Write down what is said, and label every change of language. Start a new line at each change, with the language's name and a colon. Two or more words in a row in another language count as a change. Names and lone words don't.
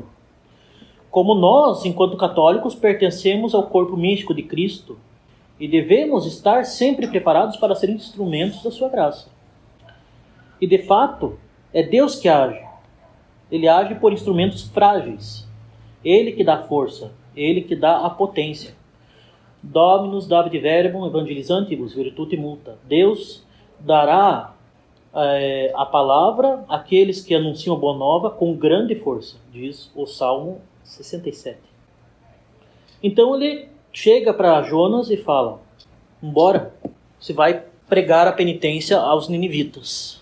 Portuguese: Como nós, enquanto católicos, pertencemos ao corpo místico de Cristo e devemos estar sempre preparados para ser instrumentos da sua graça. E de fato, é Deus que age. Ele age por instrumentos frágeis. Ele que dá força, ele que dá a potência.
Latin: Dominus David verbum evangelizantibus virtute multa.
Portuguese: Deus dará a palavra àqueles que anunciam a boa nova com grande força, diz o Salmo 67. Então ele chega para Jonas e fala: embora, você vai pregar a penitência aos ninivitas.